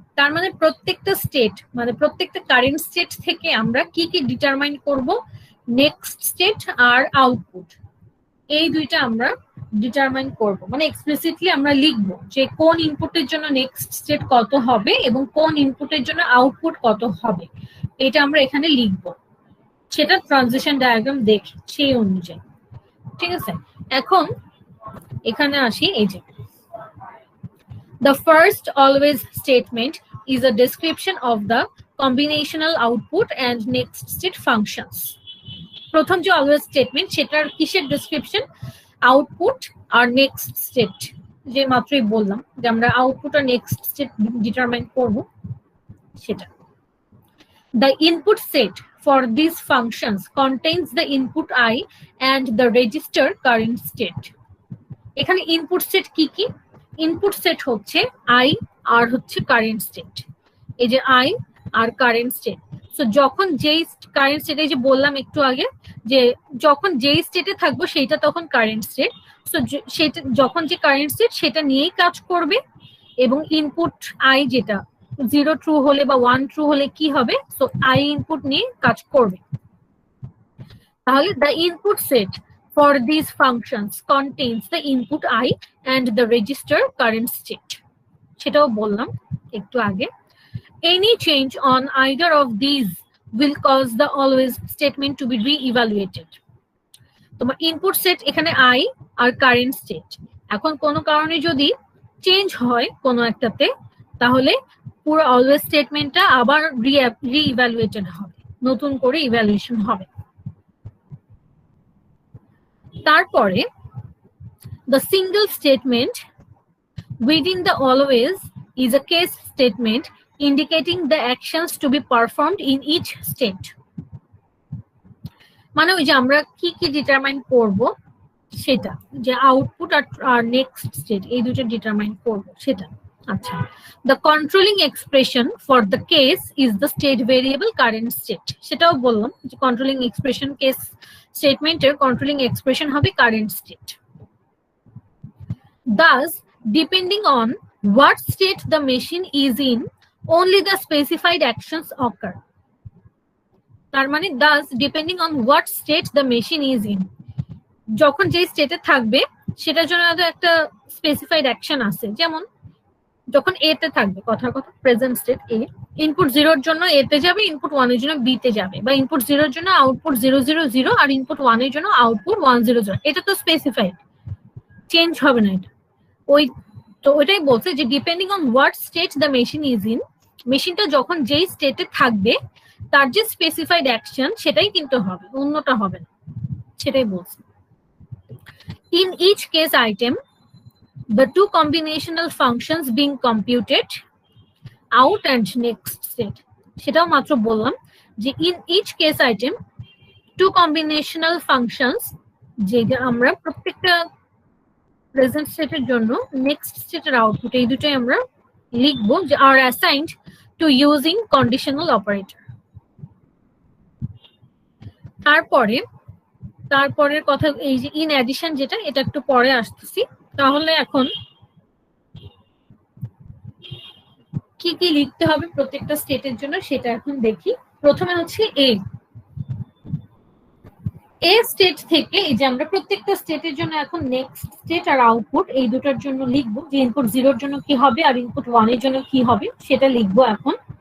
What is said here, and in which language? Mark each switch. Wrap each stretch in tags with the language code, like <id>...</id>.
<bn>তার মানে প্রত্যেকটা স্টেট, মানে প্রত্যেকটা কারেন্ট স্টেট থেকে আমরা কি কি ডিটারমাইন করব, নেক্সট স্টেট আর আউটপুট, এই দুইটা আমরা ডিটারমাইন করব। মানে এক্সপ্লিসিটলি আমরা লিখব যে কোন ইনপুটের জন্য নেক্সট স্টেট কত হবে এবং কোন ইনপুটের জন্য আউটপুট কত হবে, এটা আমরা এখানে লিখব। সেটা ট্রানজিশন ডায়াগ্রাম দেখে সেই অনুযায়ী, ঠিক আছে। এখন এখানে আসি, এই যে</bn> <en>the first always statement is a description of the combinational output and next state functions.</en> <bn>প্রথম যে অলওয়েজ স্টেটমেন্ট সেটার কিসের ডেসক্রিপশন, আউটপুট আর নেক্সট স্টেট, যে মাত্রই বললাম যে আমরা আউটপুট আর নেক্সট স্টেট ডিটারমাইন করব সেটা।</bn> <en>The input set for these functions contains the input I and the register current state.</en> <bn>এখানে ইনপুট সেট কি কি? ইনপুট সেট হচ্ছে I আর হচ্ছে কারেন্ট স্টেট, এই যে I আর current state. So যখন যেই কারেন্ট স্টেটে, যে বললাম একটু আগে যে যখন যেই স্টেটে থাকবো সেইটা তখন কারেন্ট স্টেট। সো সেটা যখন যে কারেন্ট স্টেট সেটা নিয়েই কাজ করবে এবং ইনপুট I যেটা 0 ট্রু হলে বা 1 ট্রু হলে কি হবে, সো I ইনপুট নিয়ে কাজ করবে।</bn> <en>তাহলে the input set for these functions contains the input I and the register current state,</en> <bn>সেটাও বললাম একটু আগে।</bn> <en>Any change on either of these will cause the always statement to be re-evaluated.</en> <bn>তোমার input set এখানে I আর current state, এখন কোনো কারণে যদি চেঞ্জ হয় কোনো একটাতে, তাহলে পুরো অলওয়েজ স্টেটমেন্টটা আবার রি-ইভ্যালুয়েটেড হবে, নতুন করে ইভ্যালুয়েশন হবে।</bn> <en>তারপরে the single statement within the always is a case statement indicating the actions to be performed in each state.</en> <bn>মানে ওই যে আমরা কি কি ডিটারমাইন করব সেটা, যে আউটপুট আর নেক্সট স্টেট এই দুটো ডিটারমাইন করব সেটা। আচ্ছা,</bn> <en>the controlling expression for the case is the state variable current state,</en> <bn>সেটাও বললাম যে কন্ট্রোলিং এক্সপ্রেশন কেস স্টেটমেন্টের কন্ট্রোলিং এক্সপ্রেশন হবে current state.</bn> <en>Thus, depending on what state the machine is in, only the specified actions occur.</en> <bn>তার মানে</bn> <en>thus depending on what state the machine is in,</en> <bn>যখন যে স্টেটে থাকবে সেটার জন্য একটা স্পেসিফাইড অ্যাকশন আছে। যেমন যখন এ তে থাকবে, কথার কথা প্রেজেন্ট স্টেট এ, ইনপুট 0 এর জন্য এ তে যাবে, ইনপুট 1 এর জন্য বি তে যাবে, বা ইনপুট 0 এর জন্য আউটপুট 000 আর ইনপুট 1 এর জন্য আউটপুট 100। এটা তো স্পেসিফাইড, চেঞ্জ হবে না এটা। ওই তো ওইটাই বলছে যে</bn> <en>depending on what state the machine is in,</en> <bn>মেশিনটা যখন যেই স্টেটে থাকবে তার যে স্পেসিফাইড অ্যাকশন সেটাই কিন্তু হবে, অন্যটা হবে না, সেটাই বলছে।</bn> <en>in each case item the two combinational functions being computed out and next state,</en> <bn>সেটাও মাত্র বললাম যে</bn> <en>in each case item two combinational functions,</en> <bn>যেটা আমরা প্রত্যেকটা প্রেজেন্ট স্টেটের জন্য নেক্সট স্টেটের আউটপুট এই দুটোই আমরা লিখবো, যে</bn> <en>are assigned to using conditional operator।</en> <bn>তারপরের কথা এই যে ইন অ্যাডিশন, যেটা এটা একটু পরে আসতেছি। তাহলে এখন কি কি লিখতে হবে প্রত্যেকটা স্টেটের জন্য সেটা এখন দেখি। প্রথমে হচ্ছে এ স্টেট থেকে, এই যে আমরা প্রত্যেকটা স্টেটের জন্য এখন নেক্সট স্টেট আর আউটপুট এই দুটোর জন্য লিখবো, যে ইনপুট 0 এর জন্য কি হবে আর ইনপুট 1 এর জন্য কি হবে সেটা লিখবো এখন।</bn>